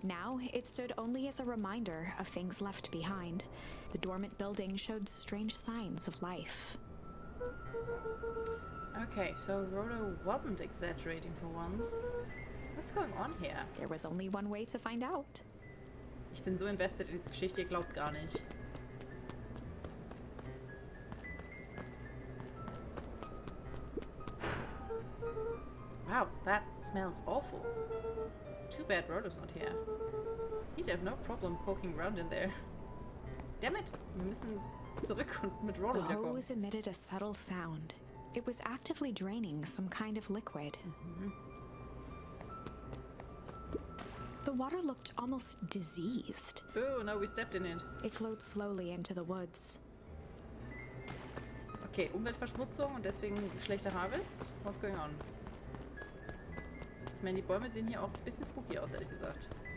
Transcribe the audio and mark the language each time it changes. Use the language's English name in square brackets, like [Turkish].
[English] Now, it stood only as a reminder of things left behind. The dormant building showed strange signs of life. Okay, so Rolo wasn't exaggerating for once. What's going on here? There was only one way to find out. [German] Ich bin so invested in diese Geschichte, ihr glaubt gar nicht. [English] Wow, that smells awful. Too bad Rolo's not here. He'd have no problem poking around in there. Damn it, [German] wir müssen zurück und mit Rolo [English] The [German] wiederkommen. [English] hose emitted a subtle sound. It was actively draining some kind of liquid. The water looked almost diseased. Oh, no, we stepped in it. It flowed slowly into the woods. [German] Okay, Umweltverschmutzung und deswegen schlechter Harvest. [English] What's going on? [German] Ich meine, die Bäume sehen hier auch ein bisschen spooky aus, ehrlich gesagt.